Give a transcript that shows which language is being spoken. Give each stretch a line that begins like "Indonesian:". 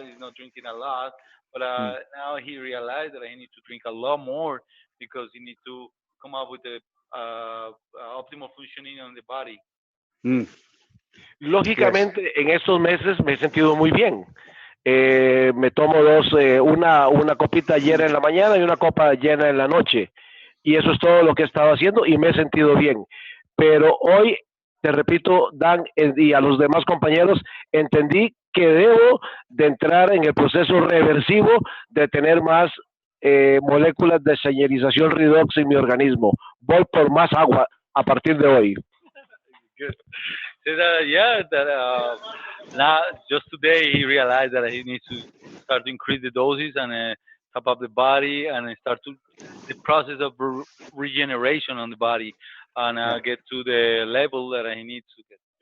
English: He's not drinking a lot, but now he realized that he needs to drink a lot more, because he needs to come up with the optimal functioning on the body.
Spanish: Lógicamente, en estos meses me he sentido muy bien. Me tomo una copita llena en la mañana y una copa llena en la noche, y eso es todo lo que he estado haciendo y me he sentido bien. Pero hoy, te repito, Dan, y a los demás compañeros, entendí que debo de entrar en el proceso reversivo de tener más moléculas de señalización Redox en mi organismo. Voy por más agua a partir de hoy.
English: said that now just today he realized that he needs to start to increase the doses and top up the body and start to the process of regeneration on the body and get to the level that he needs to get.